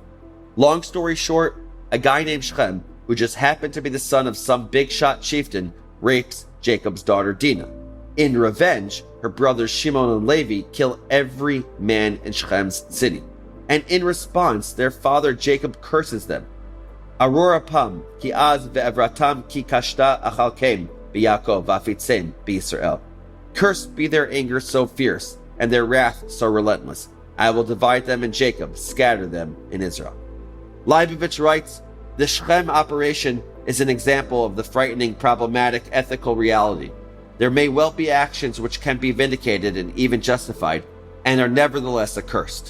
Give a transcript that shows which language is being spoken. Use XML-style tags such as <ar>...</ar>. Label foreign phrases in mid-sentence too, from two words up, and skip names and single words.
<en>Long story short, a guy named Shechem, who just happened to be the son of some big-shot chieftain, rapes Jacob's daughter Dinah. In revenge, her brothers Shimon and Levi kill every man in Shechem's city. And in response, their father Jacob curses them.</en> <he>ארור אפם, כי עז ועברתם כי קשתה אחלקם ביעקב ואפיצם בישראל.</he> <en>Cursed be their anger so fierce, and their wrath so relentless. I will divide them in Jacob, scatter them in Israel. Leibovich writes, the Shechem operation is an example of the frightening, problematic ethical reality. There may well be actions which can be vindicated and even justified, and are nevertheless accursed.</en>